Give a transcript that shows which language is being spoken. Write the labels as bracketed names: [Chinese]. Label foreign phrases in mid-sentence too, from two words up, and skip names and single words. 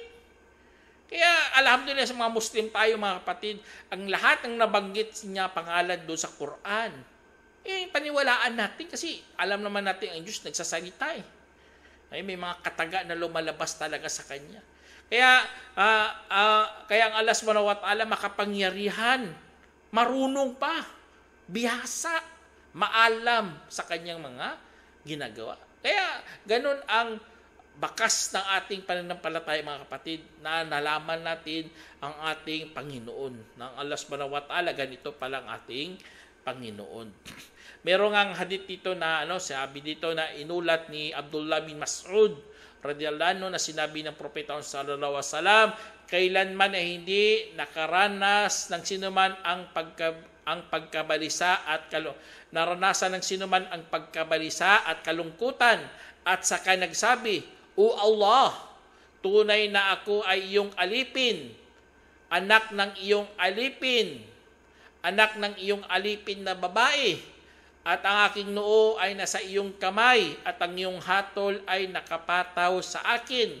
[Filipino] Kaya alhamdulillah sa mga Muslim tayo mga kapatid, ang lahat ng nabanggit niya pangalan doon sa Quran, paniwalaan natin kasi alam naman natin ang Diyos nagsasalita eh. May mga kataga na lumalabas talaga sa Kanya. Kaya ang Allah [Arabic] سبحانه وتعالى [Filipino] makapangyarihan, marunong pa, bihasa, maalam sa kanyang mga ginagawa. Kaya ganun ang bakas ng ating pananampalataya mga kapatid, na nalaman natin ang ating Panginoon. Ng Allah [Arabic] سبحانه وتعالى, [Filipino] ganito palang ating Panginoon. Merong ang hadith dito na sabi dito na inulat ni Abdullah bin Mas'ud [Arabic] رضي الله عنه [Filipino] na sinabi ng propeta [Arabic] صلى الله عليه وسلم, [Filipino] kailanman ay hindi nakaranas ng sinuman ang pagkabalisa at naranasan ng sinuman ang pagkabalisa at kalungkutan at saka nagsabi, O Allah, tunay na ako ay iyong alipin, anak ng iyong alipin, anak ng iyong alipin na babae, at ang aking noo ay nasa iyong kamay, at ang iyong hatol ay nakapataw sa akin.